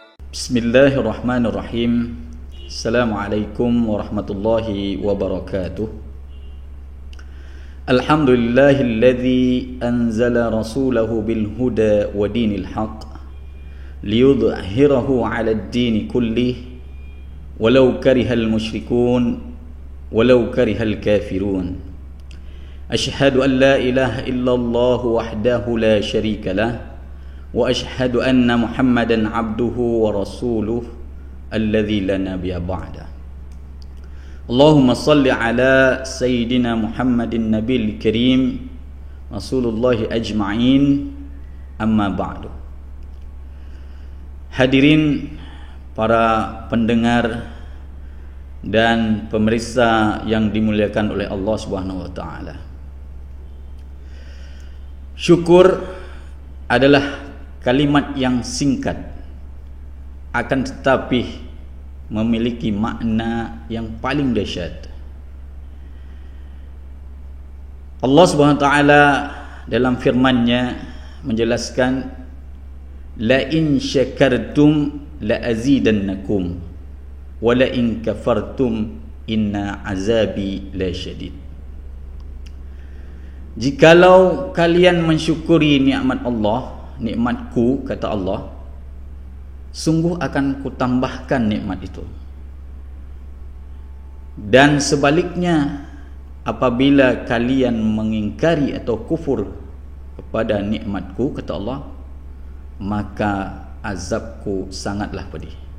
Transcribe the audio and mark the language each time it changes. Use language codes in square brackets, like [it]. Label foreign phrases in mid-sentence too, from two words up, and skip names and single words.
[ar] بسم الله الرحمن الرحيم السلام عليكم ورحمة الله وبركاته. الحمد لله الذي أنزل رسوله بالهدى ودين الحق ليظهره على الدين كله ولو كره المشركون ولو كره الكافرون. أشهد أن لا إله إلا الله وحده لا شريك له وأشهد أن محمدا عبده ورسوله الذي لا نبي بعده. اللهم صل على سيدنا محمد النبي الكريم رسول الله أجمعين أما بعد. [id] Hadirin para pendengar dan pemirsa yang dimuliakan oleh Allah [ar] سبحانه وتعالى. [id] Syukur adalah kalimat yang singkat, akan tetapi memiliki makna yang paling dahsyat. Allah [ar] سبحانه وتعالى [id] dalam firman-Nya menjelaskan, [ar] لئن شكرتم لأزيدنكم ولئن كفرتم إن عذابي لشديد. [id] Jikalau kalian mensyukuri nikmat Allah, nikmatku, kata Allah, sungguh akan kutambahkan nikmat itu. Dan sebaliknya, apabila kalian mengingkari atau kufur kepada nikmatku, kata Allah, maka azabku sangatlah pedih.